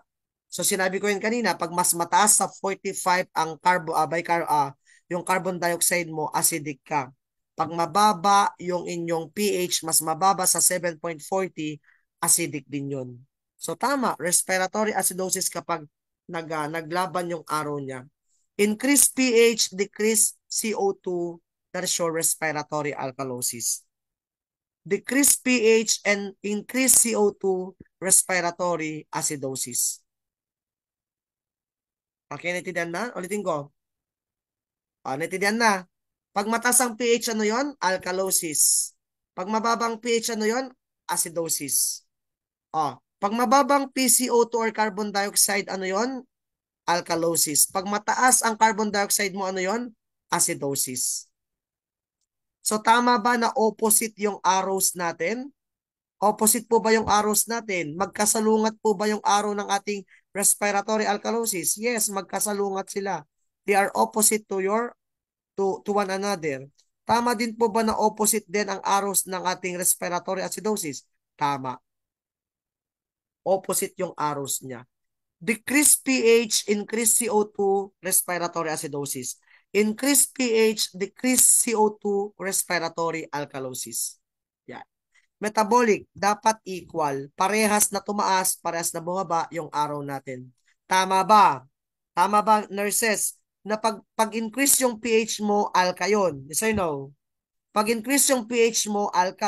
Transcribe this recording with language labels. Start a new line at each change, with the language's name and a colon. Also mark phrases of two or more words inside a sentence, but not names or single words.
Filipino: So sinabi ko yun kanina, pag mas mataas sa 45 ang yung
English: carbon dioxide
Filipino: mo, acidic ka. Pag mababa yung inyong pH, mas mababa sa 7.40, acidic din yun. So tama,
English: respiratory acidosis
Filipino: kapag naglaban yung arrow niya.
English: Increase pH, decrease CO2, that is your respiratory alkalosis. Decrease pH and increase CO2, respiratory acidosis.
Filipino: Okay, naintindihan na? Ulitin ko. Naintindihan na. Pag mataas ang pH, ano yon? Alkalosis. Pag mababang pH, ano yon? Acidosis. Pag mababang PCO2 or
English: carbon dioxide,
Filipino: ano yon? Alkalosis. Pag mataas ang
English: carbon dioxide
Filipino: mo, ano yon? Acidosis. So tama ba na opposite yung arrows natin? Opposite po ba yung arrows natin? Magkasalungat po ba yung arrow ng ating
English: respiratory alkalosis?
Filipino: Yes, magkasalungat sila.
English: They are opposite to one another.
Filipino: Tama din po ba na opposite din ang arrows ng ating
English: respiratory acidosis?
Filipino: Tama. Opposite yung arrows niya.
English: Decrease pH, increase CO2, respiratory acidosis. Increase pH, decrease CO2, respiratory alkalosis.
Filipino: Yan. Metabolic, dapat equal. Parehas na tumaas, parehas na bumaba yung araw natin. Tama ba? Tama ba, nurses? Na pag-increase yung pH mo, alka yun.
English: Yes or no?
Filipino: Pag-increase yung pH mo, alka.